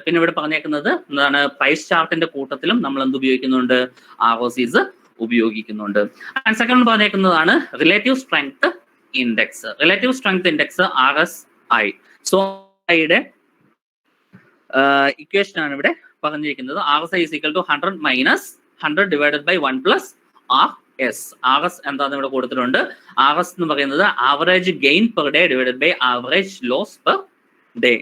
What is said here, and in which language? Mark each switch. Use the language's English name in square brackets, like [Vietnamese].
[Malayalam] പിന്നെ ഇവിടെ പറഞ്ഞേക്കുന്നത് എന്താണ്, പ്രൈസ് ചാർട്ടിന്റെ കൂട്ടത്തിലും നമ്മൾ എന്ത് ഉപയോഗിക്കുന്നുണ്ട്, ROCs ഉപയോഗിക്കുന്നുണ്ട്. And second പറഞ്ഞേക്കുന്നതാണ് relative strength index. Relative strength index RSI. So ഐയുടെ ഇക്വേഷൻ ആണ് ഇവിടെ പറഞ്ഞിരിക്കുന്നത്. [English] RSI is equal to 100 minus 100 divided by 1 plus RS. [Malayalam] RS എന്താണെന്ന് ഇവിടെ കൊടുത്തിട്ടുണ്ട്. RS എന്ന് പറയുന്നത് average gain per day divided by average loss per day.